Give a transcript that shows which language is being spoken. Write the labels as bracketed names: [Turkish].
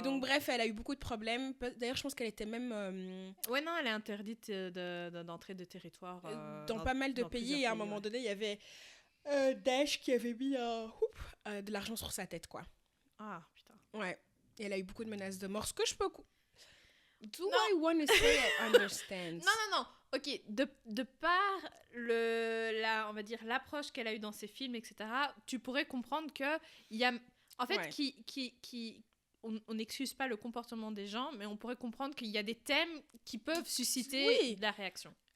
[French] Et donc bref, elle a eu beaucoup de problèmes. D'ailleurs, je pense qu'elle était même Ouais, non, elle est interdite d'entrée de territoire dans pas mal de pays. Et à un moment donné, il y avait Daesh qui avait mis de l'argent sur sa tête, quoi. Ah, putain. Ouais. Et elle a eu beaucoup de menaces de mort. Ce que je peux... [English] Do I want to say I understand? [French] Non. Ok, de par on va dire l'approche qu'elle a eue dans ses films, etc., tu pourrais comprendre que il y a, en fait, ouais. On n'excuse pas le comportement des gens, mais on pourrait comprendre qu'il y a des thèmes qui peuvent susciter de la réaction.